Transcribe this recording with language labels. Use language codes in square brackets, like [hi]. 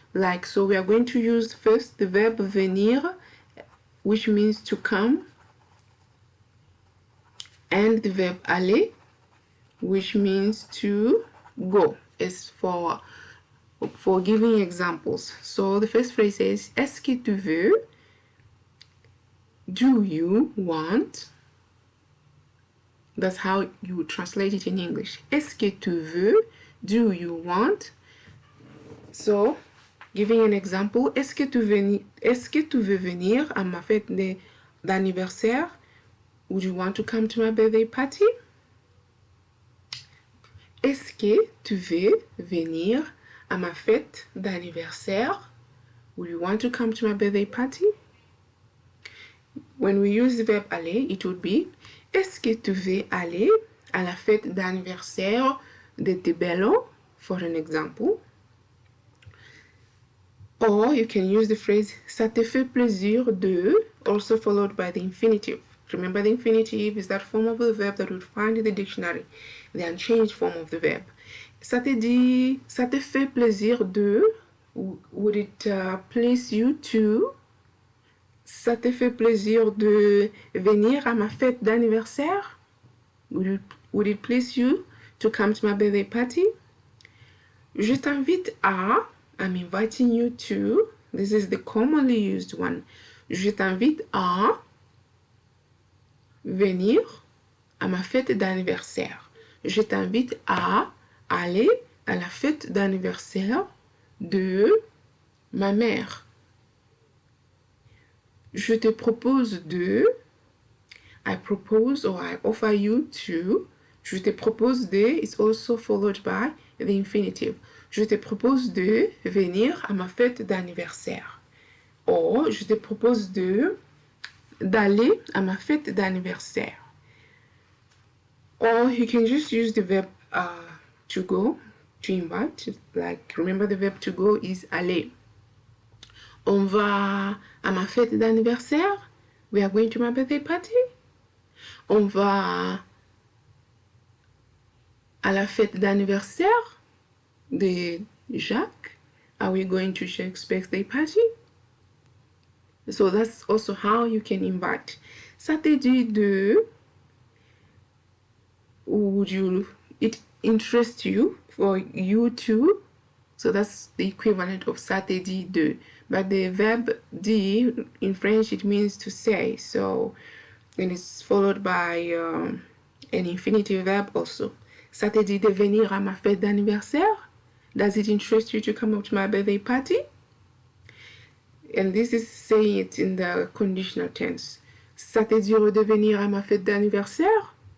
[en] Like, so we are going to use first the verb venir, which means to come, and the verb aller, which means to go, is for giving examples. So the first phrase is [fr] est-ce que tu veux, [en] do you want. That's how you translate it in English. [fr] Est-ce que tu veux, [en] do you want. So giving an example, [fr] est-ce que tu veux venir à ma fête d'anniversaire? [en] Would you want to come to my birthday party? [fr] Est-ce que tu veux venir à ma fête d'anniversaire? [en] Would you want to come to my birthday party? When we use the verb aller, it would be [fr] est-ce que tu veux aller à la fête d'anniversaire de Tibello, [en] for an example. Or you can use the phrase [fr] ça te fait plaisir de, [en] also followed by the infinitive. Remember, the infinitive is that form of the verb that we would find in the dictionary, the unchanged form of the verb. [fr] Ça te fait plaisir de, [en] would it please you to? [fr] Ça te fait plaisir de venir à ma fête d'anniversaire? [en] Would it please you to come to my birthday party? [fr] Je t'invite à, [en] I'm inviting you to, this is the commonly used one. [fr] Je t'invite à venir à ma fête d'anniversaire. Je t'invite à aller à la fête d'anniversaire de ma mère. Je te propose de, [en] I propose or I offer you to. [fr] Je te propose de [en] is also followed by the infinitive. [fr] Je te propose de venir à ma fête d'anniversaire. Or, je te propose d'aller à ma fête d'anniversaire. [en] Or you can just use the verb to go, to invite. Like, remember the verb to go is aller. [fr] On va à ma fête d'anniversaire. [en] We are going to my birthday party. [fr] On va à la fête d'anniversaire de Jacques. [en] Are we going to Shakespeare's birthday party? So that's also how you can invite. [fr] Ça te dit de, [en] would you, it interests you, for you to. So that's the equivalent of [fr] ça te dit de. [en] But the verb dire in French, it means to say. So, and it's followed by an infinitive verb also. [fr] Ça te dit de venir à ma fête d'anniversaire? [en] Does it interest you to come up to my birthday party? And this is saying it in the conditional tense. [fr] Ça te dit de venir à ma fête d'anniversaire?